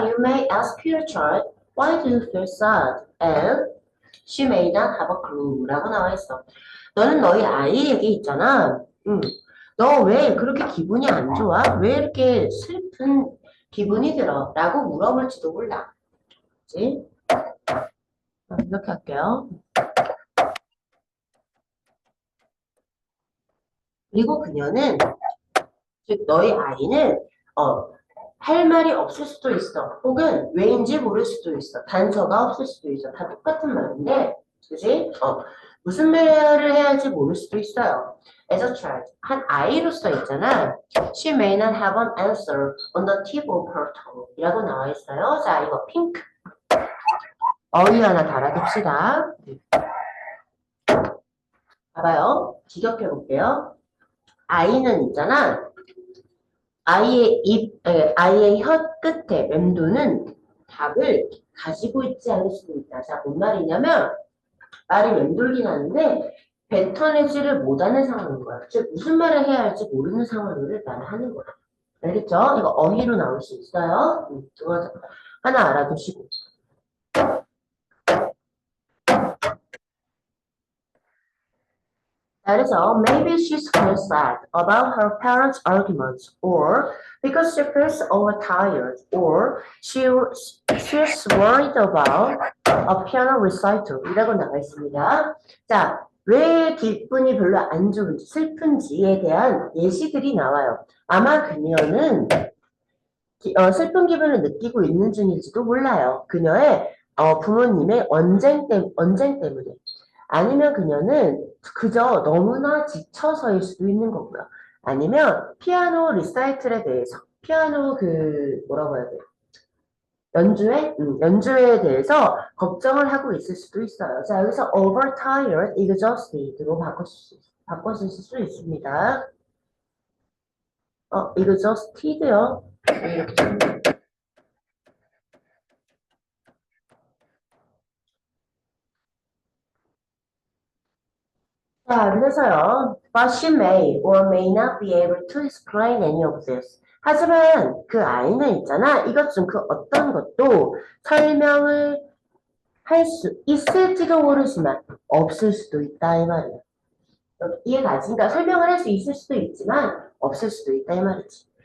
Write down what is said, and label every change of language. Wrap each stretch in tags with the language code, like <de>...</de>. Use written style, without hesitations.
<en>You may ask your child, why do you feel sad? And she may not have a clue.</en> <ko>라고 나와 있어. 너는 너희 아이에게 있잖아. 너 왜 그렇게 기분이 안 좋아? 왜 이렇게 슬픈 기분이 들어? 라고 물어볼지도 몰라. 그치? 이렇게 할게요. 그리고 그녀는, 즉, 너희 아이는, 할 말이 없을 수도 있어. 혹은 왜인지 모를 수도 있어. 단서가 없을 수도 있어. 다 똑같은 말인데, 그지? 무슨 말을 해야 할지 모를 수도 있어요.</ko> <en>As a child,</en> <ko>한 아이로서 있잖아.</ko> <en>She may not have an answer on the tip of her tongue.</en> <ko>이라고 나와 있어요. 자, 이거 핑크. 어휘 하나 달아둡시다. 봐봐요. 직역해 볼게요. 아이는 있잖아. 아이의 혀 끝에 맴도는 답을 가지고 있지 않을 수도 있다. 자, 뭔 말이냐면, 말이 맴돌긴 하는데, 뱉어내지를 못하는 상황인 거야. 즉, 무슨 말을 해야 할지 모르는 상황을 말하는 거야. 알겠죠? 이거 어휘로 나올 수 있어요. 그거 하나 알아두시고.</ko> <en>그래서 maybe she's feels sad about her parents' arguments, or because she feels overtired, or she's worried about a piano recital</en> <ko>이라고 나와 있습니다. 자, 왜 기분이 별로 안 좋은지 슬픈지에 대한 예시들이 나와요. 아마 그녀는 슬픈 기분을 느끼고 있는 중일지도 몰라요. 그녀의 부모님의 언쟁 때문에. 아니면 그녀는 그저 너무나 지쳐서일 수도 있는 거고요. 아니면 피아노 리사이틀에 대해서, 피아노 뭐라고 해야 돼? 연주에 대해서 걱정을 하고 있을 수도 있어요. 자, 여기서 overtired, exhausted로 바꿔 쓰실 수 있습니다. exhausted요. 이렇게 자, 그래서요.</ko> <en>But she may or may not be able to explain any of this.</en> <ko>하지만 그 아이는 있잖아. 이것 중 그 어떤 것도 설명을 할 수 있을지도 모르지만 없을 수도 있다 이 말이야. 이해가지? 그러니까 설명을 할 수 있을 수도 있지만 없을 수도 있다 이 말이지.</ko>